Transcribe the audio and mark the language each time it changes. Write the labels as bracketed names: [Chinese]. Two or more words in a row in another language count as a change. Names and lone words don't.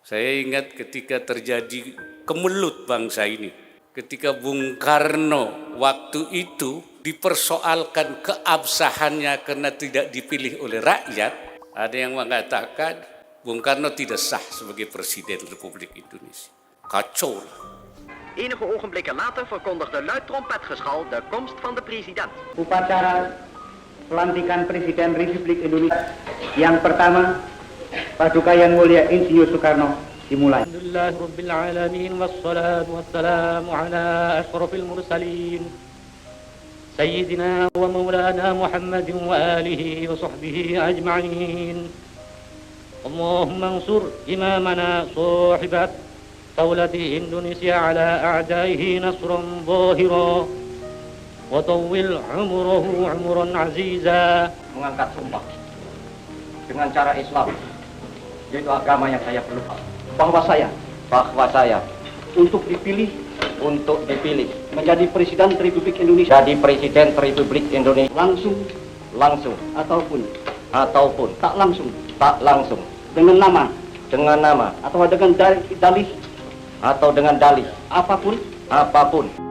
[Indonesian] Saya ingat ketika terjadi kemelut bangsa ini, ketika Bung Karno waktu itu dipersoalkan keabsahannya karena tidak dipilih oleh rakyat, ada yang mengatakan Bung Karno tidak sah sebagai Presiden Republik Indonesia. Kacau. [Dutch] Enige ogenblikken later verkondigde luid trompetgeschal de komst van de president. [Indonesian] Upacara pelantikan Presiden Republik Indonesia yang pertama, Paduka Yang Mulia Insinyur Soekarno dimulai. [Arabic] الحمد لله رب العالمين والصلاة والسلام على أشرف المرسلين سيدنا ومولانا محمد وآله وصحبه أجمعين. اللهم انصر إمامنا صاحب دولة Indonesia على أعدائه نصرا ظاهرا وطول عمره عمرا عزيزا. [Indonesian] Mengangkat sumpah dengan cara Islam, yaitu agama yang saya peluk, bahwa saya untuk dipilih menjadi Presiden Republik Indonesia, langsung ataupun tak langsung dengan nama atau dengan dalih apapun.